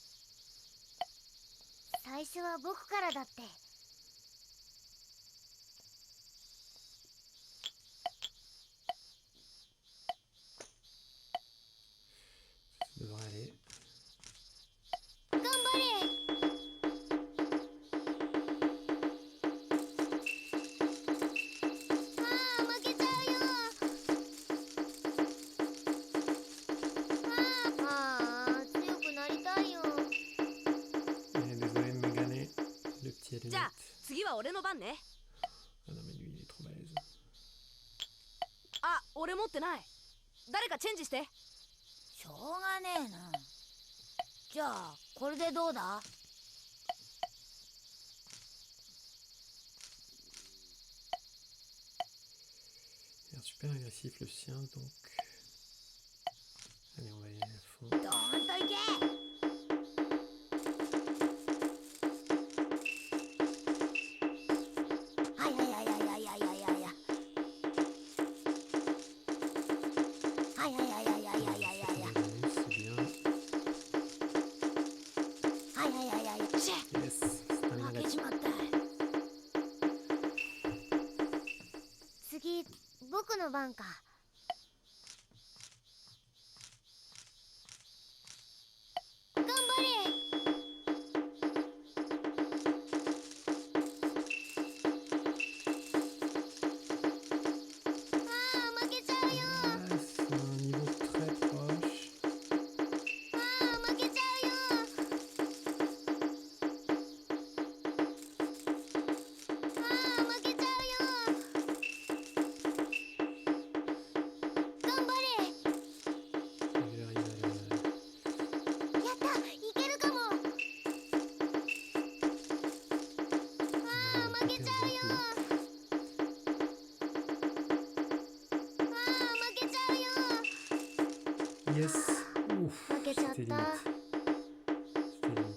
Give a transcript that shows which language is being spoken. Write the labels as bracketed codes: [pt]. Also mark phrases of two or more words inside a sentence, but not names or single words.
[ja] 最初は僕からだって。 [fr] Ça devrait aller. [ja] 頑張れ。ああ、負けちゃうよ。ああ、強くなりたいよ。 [fr] Désolé de me gagner, le petit à [ja] じゃあ [fr] lunette. [ja] 次は俺の番ね。 [fr] Ah non mais lui il est trop balèze. [ja] あ、俺持ってない。誰かチェンジして。しょうがねえな。じゃあこれでどうだ？ [fr] Il a l'air super agressif le sien donc. Allez on va y aller à fond. [ja] どーんといけ。はいはいはいはいはいはいはいはいはい。はいはいはいはいはいはいはいはい。 [fr] C'est bien. [ja] はいはいはいはい。シェ [fr] Yes, c'est un [ja] 負け [fr] index. [ja] ちまった。次僕の番か。頑張れ。ああ負けちゃうよ。 [fr] Ah, c'est un niveau très proche. [ja] ああ負けちゃうよ。ああ負けちゃうよ。頑張れ。 [fr] Il arrive à le... [ja] やったいけるかも。ああ負けちゃうよ。ああ負けちゃうよ。 [fr] Yes. Ouf, [ja] 負けちゃっ [fr] c'était [ja] た。 [fr] limite. C'était limite.